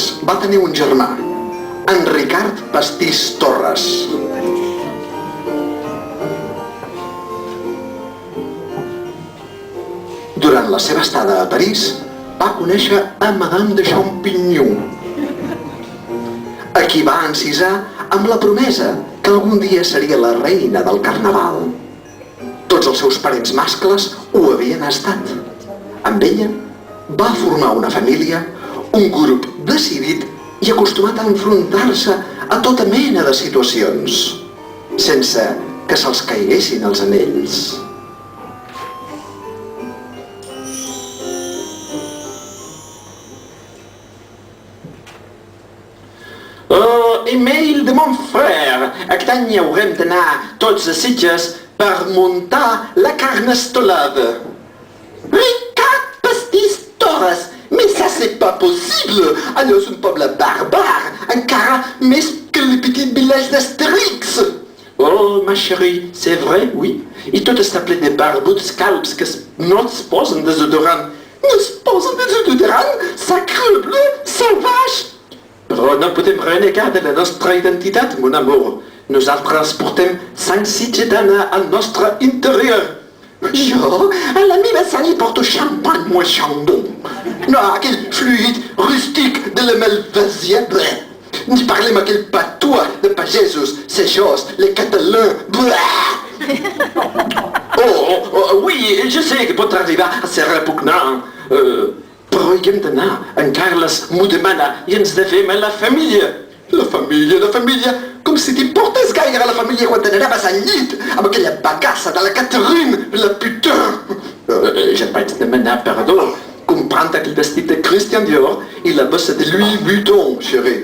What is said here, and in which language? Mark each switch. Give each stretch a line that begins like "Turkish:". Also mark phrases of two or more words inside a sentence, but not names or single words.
Catalan: va tenir un germà, en Ricard Pastís Torres. Durant la seva estada a París, va conèixer a Madame de Champignon, a qui va encisar amb la promesa que algun dia seria la reina del carnaval. Tots els seus parents mascles ho havien estat. Amb ella va formar una família, un grup decidit i acostumat a enfrontar-se a tota mena de situacions, sense que se'ls caiguessin els anells.
French: Email de mon frère.
Catalan: Aquest any haurem d'anar tots a Sitges per muntar la carnestolada. Ricard Pastís Torres,
French: mais ça c'est pas possible.
Catalan: Allò és un poble barbare, encara més que
French: le petit village d'Astérix. Oh, ma chérie, c'est vrai, oui.
Catalan: I tot està ple de barbuts calbs que no es posen desodorant. No es posen desodorant? Sacrebleu, salvatge! Però no podem renegar de la nostra identitat,
French: mon amour.
Catalan: Nosaltres portem sang sitgetana al nostre interior. Jo, a la meva sang hi porto champagne, moi chandon. No, aquell fluid rústic de la Malvasia, bleh. Ni parlem aquell patois de pagesos, sejos,
French: les catalans,
Catalan: bleh.
French: Oui, je sais
Catalan: que pot arribar a ser repugnant. Però hi hem d'anar. En Carles m'ho demana i ens devem a la família. La família, com si t'importés gaire a la família quan t'anaves al llit amb aquella bagassa de la Catherine, la puta. Ja et vaig demanar perdó comprant aquell vestit de Christian Dior i la bossa de Louis Vuitton, chérie.